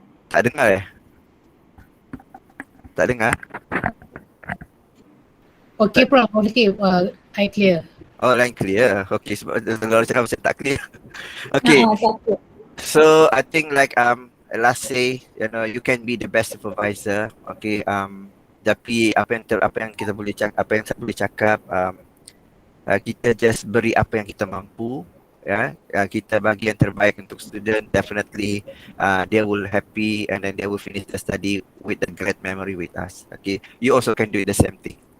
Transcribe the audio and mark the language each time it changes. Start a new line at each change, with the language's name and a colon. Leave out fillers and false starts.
Malay: Tak dengar Tak dengar?
English: Okay Prof, okay, I clear. Oh, line clear.
Malay: Okay, sebab kalau cakap macam tak clear. Okay. Takut.
English: So I think like last say, you can be the best supervisor. Okay.
Malay: Tapi apa yang kita boleh cakap, apa yang saya boleh cakap, kita just beri apa yang kita mampu. Ya, kita bagi yang terbaik untuk student.
English: Definitely, they will happy and then they will finish the study with a great memory with us. Okay, you also can do the same thing.